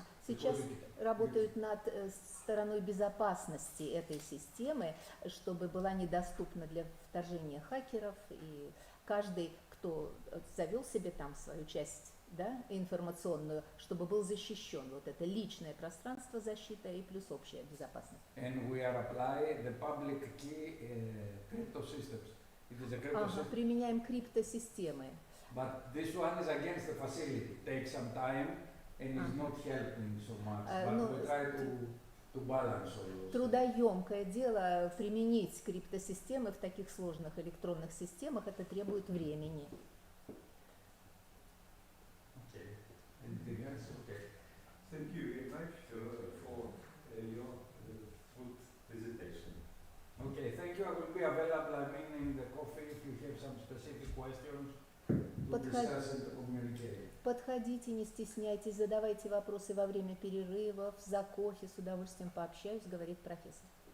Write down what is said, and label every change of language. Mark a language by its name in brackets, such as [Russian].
[Russian] Сейчас работают над стороной безопасности этой системы, чтобы была недоступна для вторжения хакеров, и каждый, кто завел себе там свою часть, да, информационную, чтобы был защищен. Вот это личное пространство, защита и плюс общая безопасность. [English] And we are applying the public key crypto systems. It is a crypto system. [Russian] Применяем криптосистемы. [English] But this one is against the facility. Take some time and it's not helping so much. Ну, But we try to balance all those. [Russian] трудоемкое дело применить криптосистемы в таких сложных электронных системах, это требует времени. [English] Okay. Anything else? Okay. Thank you very much for your good presentation. Okay, thank you. I will be available, in the coffee if you have some specific questions to discuss and to communicate. [Russian] Подходите, не стесняйтесь, задавайте вопросы во время перерывов, за кофе, с удовольствием пообщаюсь, говорит профессор.